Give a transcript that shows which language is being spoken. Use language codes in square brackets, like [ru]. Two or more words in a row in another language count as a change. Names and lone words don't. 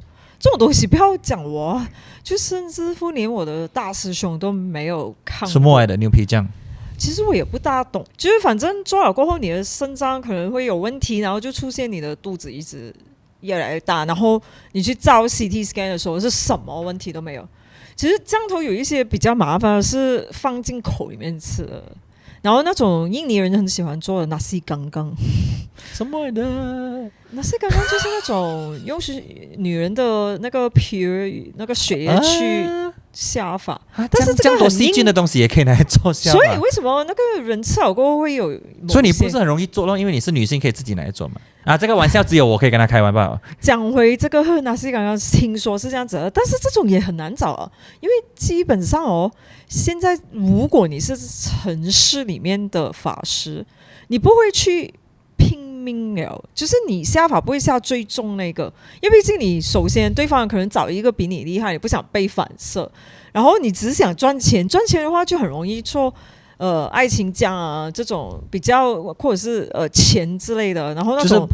[zh] 這種東西不要講我，就甚至乎連我的大師兄都沒有看過。什麼來的牛皮醬？其實我也不大懂，就是反正做了過後，你的腎臟可能會有問題，然後就出現你的肚子一直越來越大，然後你去照 [en] CT scan [zh] 的時候是什麼問題都沒有。其實降頭有一些比较麻煩的是放進口裡面吃的。然後那種印尼人很喜歡做的 [ms] nasi kangkang， [zh] 什麼的 [ms] nasi kangkang [zh] 就是那種用女人的那個皮那個血液去下法，但是這樣多細菌的東西也可以拿來做下法。所以為什麼那個人吃了過後會有？所以你不是很容易做咯，因為你是女性，可以自己拿來做嘛。這個玩笑只有我可以跟他開玩笑。講回這個 [ms] nasi kangkang， [zh] 聽說是這樣子的，但是這種也很難找啊，因為基本上現在如果你是城市裡面的法師，你不會去拼命了，就是你下法不會下最重那個，因為畢竟你首先对方可能找一個比你厲害，你不想被反射，然後你只想賺錢，賺錢的話就很容易做愛情醬啊這種比較，或者是錢之類的，然後那種